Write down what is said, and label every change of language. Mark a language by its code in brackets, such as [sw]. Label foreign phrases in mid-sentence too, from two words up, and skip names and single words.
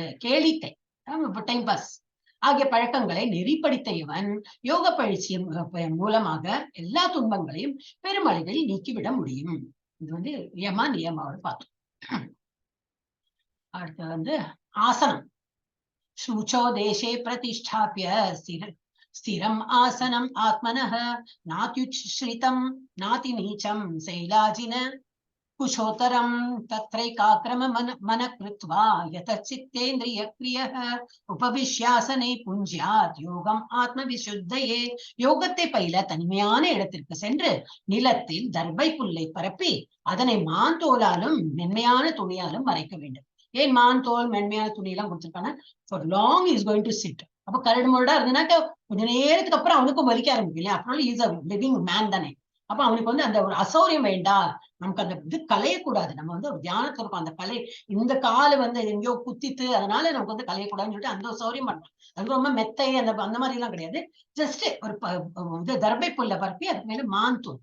[ta] கேளிக்கை, [en] time pass [ta] ஆகிய பழக்கங்களை நெறிப்படுத்த இவன் யோக பயிற்சியின் மூலமாக எல்லா துன்பங்களையும் பெருமளவில் நீக்கிவிட முடியும். இது வந்து நியமாவோட பார்த்தோம். அடுத்து வந்து ஆசனம். [sa] शूचो देशे प्रतिष्ठाप्य स्थिरम् आसनम् आत्मनः नात्युच्छ्रितम् नातिनीचम् शैलाजिन कुशोत्तरम् तत्रैकाक्रम मन कृत्वा यतचित्तेन्द्रिय क्रियः उपविश्यासने पुञ्ज्यात् योगम् आत्म विशुद्धये. [ta] யோகத்தை பயில தனிமையான இடத்திற்கு சென்று நிலத்தில் தர்பை புல்லை பரப்பி அதனை மான் தோலாலும் மென்மையான துணியாலும் மறைக்க வேண்டும். ஏன் மான் தோல் மென்மையான துணி எல்லாம் கொடுத்துருக்காங்க, [en] for long is going to sit. [ta] அப்ப கரடு முரடா இருந்ததுனாக்க கொஞ்ச நேரத்துக்கு அப்புறம் அவனுக்கும் வலிக்க ஆரம்பிக்கும் இல்லையா, அப்புறம் [en] is a living man [ta] தானே. அப்ப அவனுக்கு வந்து அந்த ஒரு அசௌரியம் வேண்டாம், நமக்கு அந்த இது கலையக்கூடாது. நம்ம வந்து ஒரு தியானத்துல இருக்கும், அந்த கலை இந்த காலு வந்து எங்கேயோ குத்தித்து அதனால நமக்கு வந்து கலையக்கூடாதுன்னு சொல்லிட்டு அந்த ஒரு சௌரியம் பண்றோம். அது ரொம்ப மெத்தை அந்த மாதிரி எல்லாம் கிடையாது. ஜஸ்ட் ஒரு இது தர்பை புல்ல பரப்பி அதுக்கு மேல மான் தூள்.